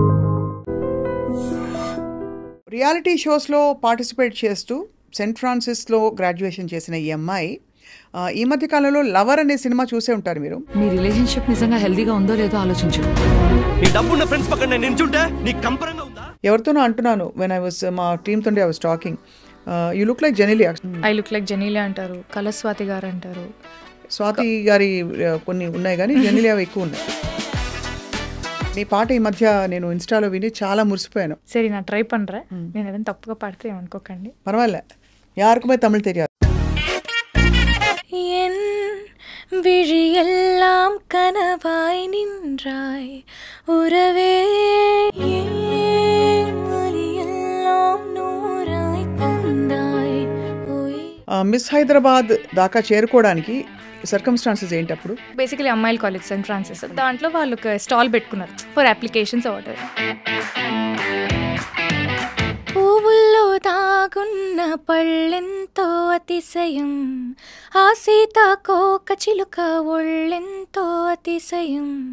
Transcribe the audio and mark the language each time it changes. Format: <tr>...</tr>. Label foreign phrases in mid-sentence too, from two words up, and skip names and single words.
<en>reality shows-lo</en> <te>పార్టిసిపేట్ చేస్తూ సెయింట్ ఫ్రాన్సిస్లో గ్రాడ్యుయేషన్ చేసిన ఈ అమ్మాయి ఈ మధ్య కాలంలో లవర్ అనే సినిమా చూసే ఉంటారు మీరు. మీ రిలేషన్షిప్ నిజంగా హెల్దీగా ఉందో లేదో ఆలోచించు. నీ డబ్బున్న ఫ్రెండ్స్ పక్కన నేను నించుంటే నీకు కంపరంగా ఉందా? ఎవరితోనో అంటున్నాను,</te> <en>When I was</en> <te>మా టీమ్ తోనే</te> <en>I was talking, you look like Genelia. I look like Genelia</en> <te>అంటారు, కళస్వాతి గారు అంటారు. స్వాతి గారి కొన్ని ఉన్నాయి కానీ జెనీలియా ఎక్కువ ఉన్నాయి. నీ పాట ఈ మధ్య నేను ఇన్స్టాలో విని చాలా మురిసిపోయాను. సరే నా ట్రై పண்றே, నేను ఏదైనా తప్పుగా పాడితే ఏమనుకోకండి.</te> <ta>பரவால்ல, யாருக்குமே</ta> <te>తమిళ్ తెలియదు.</te> <ta>என் விழியெல்லாம் கனவாய் நின்றாய் உறவே, எல்லாம் நூறாய் தந்தாய்.</ta> <te>మిస్ హైదరాబాద్ దాకా చేరుకోవడానికి సర్కమ్స్టాన్సెస్ ఏంటి అప్పుడు? బేసికలీ అమ్మాయిల కాలేజ్ సెయింట్ ఫ్రాన్సిస్, దాంట్లో వాళ్ళు ఒక స్టాల్ పెట్టుకున్నారు</te> <en>for applications order.</en> <te>పువ్వుల్లో దాగున్న పళ్ళెంతో అతిశయం, ఆ సీతాకోక చిలుక ఒళ్ళెంతో అతిశయం.</te>